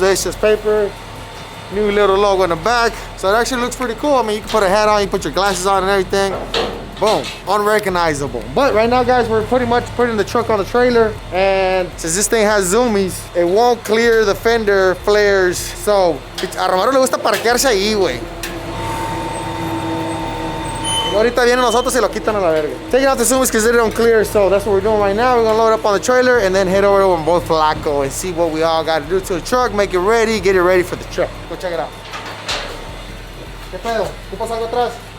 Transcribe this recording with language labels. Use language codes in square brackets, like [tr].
[en] It's Just Paper, new little logo in the back. So it actually looks pretty cool. I mean, you can put a hat on, you put your glasses on and everything. Boom, unrecognizable. But right now, guys, we're pretty much putting the truck on the trailer, and since this thing has zoomies, it won't clear the fender flares. [es] So a Romero le gusta parquearse ahí, güey. Ahorita vienen nosotros y lo quitan a la verga. [en] Taking out the zoomies because they don't clear, so that's what we're doing right now. We're gonna load up on the trailer and then head over to both Flaco and see what we all got to do to the truck, make it ready, get it ready for the truck. Go check it out. [es] ¿Qué pedo? ¿Tú pasas algo atrás?